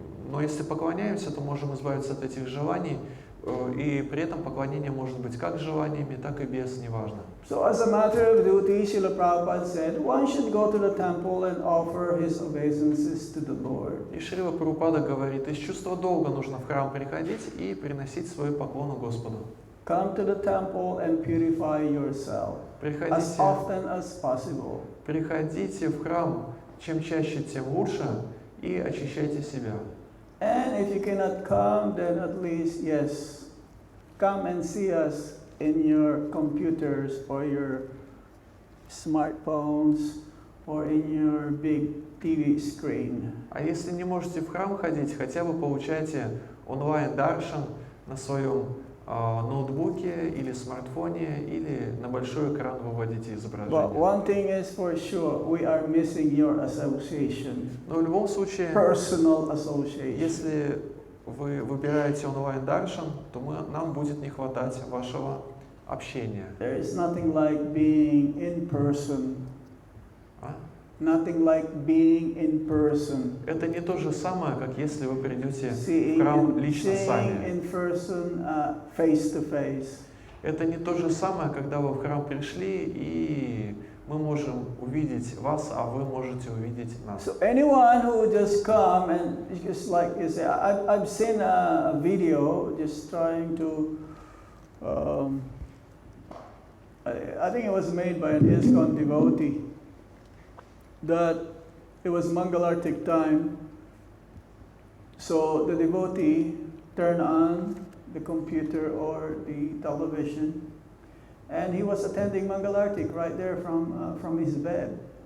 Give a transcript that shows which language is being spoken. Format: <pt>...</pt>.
<ru>Но если поклоняемся, то можем избавиться от этих желаний, и при этом поклонение может быть как с желаниями, так и без, неважно.</ru> <en>So as a matter of duty, Srila Prabhupada said, one should go to the temple and offer his obeisances to the Lord.</en> <ru>И Шрила Прабхупада говорит, из чувства долга нужно в храм приходить и приносить свою поклону Господу.</ru> <en>Come to the temple and purify yourself as often as possible.</en> <ru>Приходите в храм, чем чаще, тем лучше, и очищайте себя.</ru> <en>And if you cannot come, then at least, yes, come and see us in your computers or your smartphones or in your big TV screen.</en> <ru>А если не можете в храм ходить, хотя бы получайте онлайн-даршан на своем ноутбуке или смартфоне, или на большой экран выводите изображение.</ru> <en>But one thing is for sure, we are missing your association,</en> <ru>Но в любом случае,</ru> <en>personal association.</en> <ru>если вы выбираете онлайн-даршан, то нам будет не хватать вашего общения.</ru> <en>There is nothing like being in person. Nothing like being in person.</en> <ru>Это не то же самое, как если вы придете в</ru> <en>Seeing</en> <ru>храм лично сами.</ru> <en>in person, face to face.</en> <ru>Это не то же самое, когда вы в храм пришли, и мы можем увидеть вас, а вы можете увидеть нас.</ru> <en>So anyone who just come and just like you say, I've seen a video just trying to, I think it was made by an ISKCON devotee, that it was Mangalartik time, so the devotee turned on the computer or the television, and he was attending Mangalartik right there from his bed.</en>